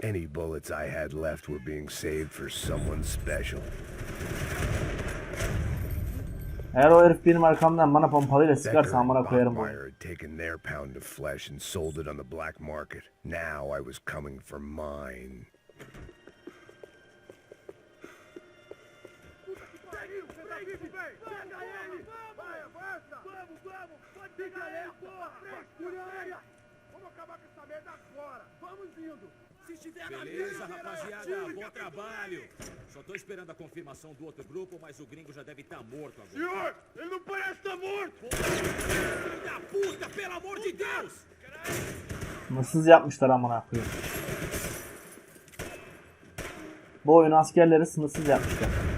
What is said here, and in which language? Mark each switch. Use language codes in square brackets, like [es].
[en] Any bullets I had left were being saved for someone special. [tr] Eğer o herif benim arkamdan bana pompalıyla sıkarsa [en] Becker [tr] amına [en] and [tr] koyarım bu oyunu. [en] Bachmeyer had taken their pound of flesh and sold it on the black market. Now I was coming for mine. [pt] Vai, avança! Vamos, vamos! Pode pegar ele, porra! Frescura! Vamos acabar com essa merda agora! Vamos indo! Se estiver na Beleza, minha, rapaziada, bom trabalho. Só tô esperando a confirmação do outro grupo, mas o gringo já deve estar morto agora. Senhor, ele não parece estar morto! Filho da puta, pelo amor de Deus! [tr] Mısız yapmışlar amına koyayım. Bu oyun askerleri sınırsız yapmışlar.